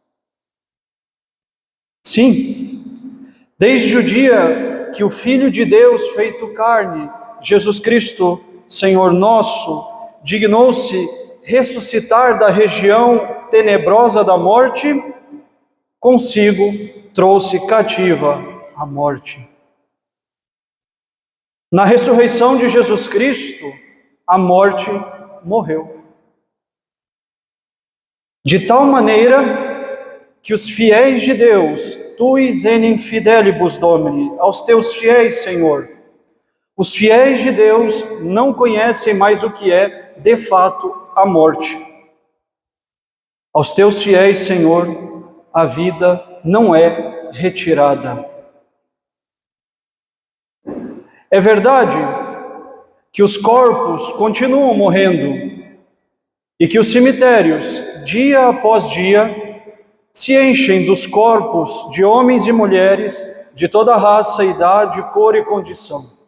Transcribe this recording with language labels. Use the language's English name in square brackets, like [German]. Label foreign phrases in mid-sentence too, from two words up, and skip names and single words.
[Portuguese] Sim, desde o dia que o Filho de Deus feito carne, Jesus Cristo, Senhor nosso, dignou-se ressuscitar da região tenebrosa da morte, consigo trouxe cativa a morte. Na ressurreição de Jesus Cristo, a morte morreu. De tal maneira que os fiéis de Deus, [Latin] tuis enim fidelibus Domini, [Portuguese] aos teus fiéis, Senhor, os fiéis de Deus não conhecem mais o que é, de fato, a morte. Aos teus fiéis, Senhor, a vida não é retirada. É verdade que os corpos continuam morrendo e que os cemitérios, dia após dia, se enchem dos corpos de homens e mulheres de toda raça, idade, cor e condição.